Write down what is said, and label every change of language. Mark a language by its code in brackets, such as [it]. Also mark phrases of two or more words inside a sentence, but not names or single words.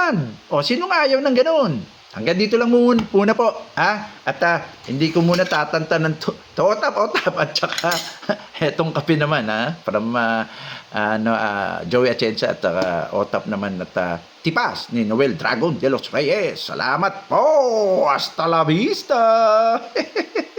[tl] O, sino nga ayaw ng ganoon? Hanggang dito lang muna po. At hindi ko muna tatanta ng otap at saka etong kape naman. From Joey Atienza at otap naman at tipas ni Noel Dragon de los Reyes. Salamat po! [es] Hasta la vista!